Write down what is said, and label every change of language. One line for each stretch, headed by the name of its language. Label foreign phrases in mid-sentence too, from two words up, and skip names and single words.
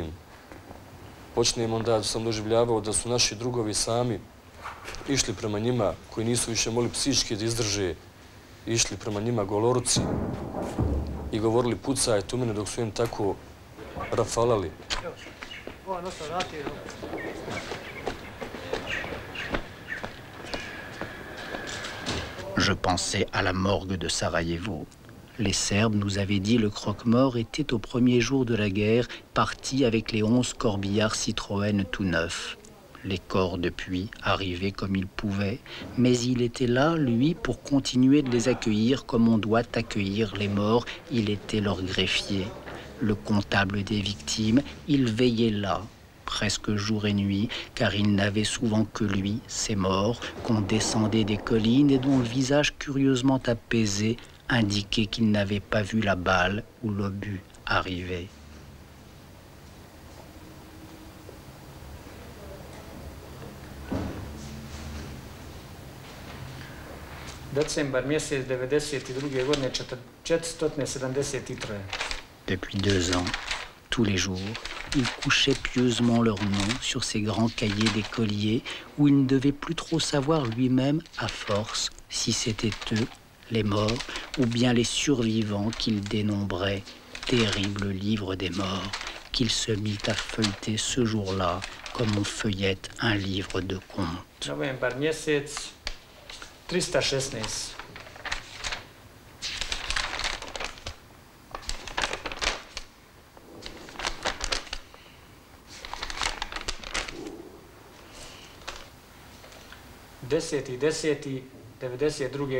Bosnian: Počnem onda sam doživljavao da su naši drugovi sami išli prema njima, koji nisu više mogli psihički da izdrže, išli prema njima goloruci i govorili pucajte u mene dok su im tako rafalali.
French: Je pensais à la morgue de Sarajevo. Les Serbes nous avaient dit le croque-mort était au premier jour de la guerre parti avec les 11 corbillards Citroën tout neufs. Les corps depuis arrivaient comme ils pouvaient, mais il était là, lui, pour continuer de les accueillir comme on doit accueillir les morts. Il était leur greffier, le comptable des victimes. Il veillait là, presque jour et nuit, car il n'avait souvent que lui, ces morts, qu'on descendait des collines et dont le visage curieusement apaisé indiquait qu'il n'avait pas vu la balle ou l'obus arriver.
Bosnian: Decembar mjesec 92. godine 473.
French: Depuis 2 ans, tous les jours, ils couchaient pieusement leur nom sur ces grands cahiers d'écoliers où il ne devait plus trop savoir lui-même, à force, si c'était eux, les morts, ou bien les survivants qu'il dénombrait, terrible livre des morts, qu'il se mit à feuilleter ce jour-là comme on feuillette un livre de contes.
Bosnian: Novembar mjesec 316. Deseti 92.